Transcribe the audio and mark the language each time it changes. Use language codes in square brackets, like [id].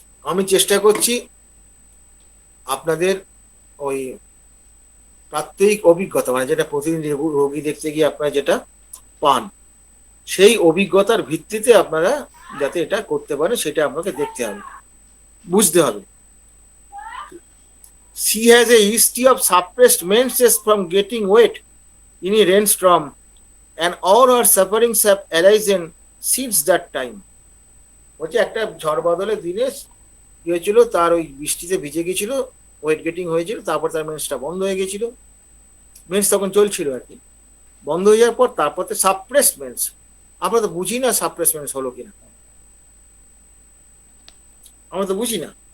[bn] আমি চেষ্টা করছি আপনাদের ওই প্রাত্যহিক অভিজ্ঞতা, মানে যেটা প্রতিদিন রোগী দেখতে গিয়ে আপনারা যেটা পান, সেই অভিজ্ঞতার ভিত্তিতে আপনারা যাতে এটা করতে পারেন সেটা আপনাকে দেখতে হবে, বুঝতে হবে। [en] She has a history of suppressed menses from getting wet in a rainstorm, and all her sufferings have arisen since that time. [bn] বলছে একটা ঝড় বাদলের দিনে কি হয়েছিল, তার ওই বৃষ্টিতে ভিজে গেছিল, ওয়েট গেটিং হয়েছিল, তারপর তার মেন্সটা বন্ধ হয়ে গেছিল। মেন্স তখন চলছিল আর কি, বন্ধ হয়ে যাওয়ার পর তারপর সাপ্রেসড মেন্স। আমরা তো বুঝি না সাপ্রেসড মেন্স হলো কিনা, আমরা তো বুঝি না।